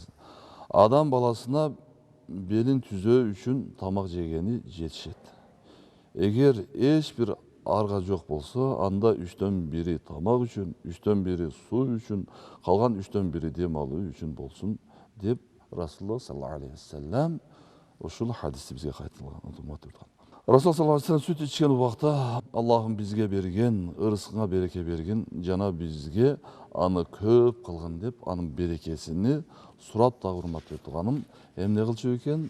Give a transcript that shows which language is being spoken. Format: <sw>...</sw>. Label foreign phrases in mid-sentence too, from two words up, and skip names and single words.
<ky>Адам баласына белин түзөө үчүн тамак жегени жетишет. Эгер эч бир арга жок болсо, анда 3/1 тамак үчүн, 3/1 суу үчүн, калган 3/1 дем алуу үчүн болсун деп Расулуллах</ky> <ar>صلى الله عليه وسلم</ar> <ky>ушул хадисти бизге кайталган. Расул</ky> <ar>صلى الله عليه وسلم</ar> <ky>сүт ичкен убакта Аллахым бизге берген, ырыскыңа береке берген, жана бизге аны көп кылгын деп, анын берекесини сурап дагы урматтуу туганым, эмне кылчу экен?</ky>